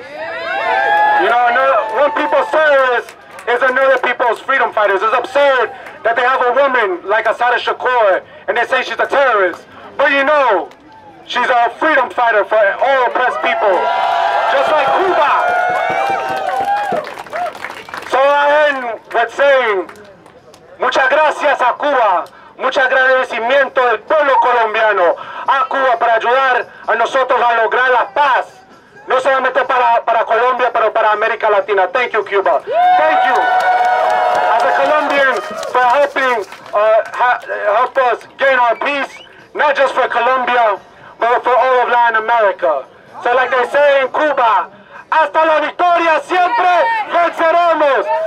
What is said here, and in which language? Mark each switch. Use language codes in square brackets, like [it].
[en] You know, one people's terrorist is another people's freedom fighters. It's absurd that they have a woman like Asada Shakur and they say she's a terrorist. But you know, she's a freedom fighter for all oppressed people, just like Cuba. So I end with saying, [es] muchas gracias a Cuba, mucho agradecimiento del pueblo colombiano a Cuba para ayudar a nosotros a lograr la paz. No solamente para Colombia, pero para América Latina. [en] Thank you, Cuba. Thank you, as a Colombian, for helping help us gain our peace, not just for Colombia, but for all of Latin America. So like they say in Cuba, [es] hasta la victoria siempre venceremos.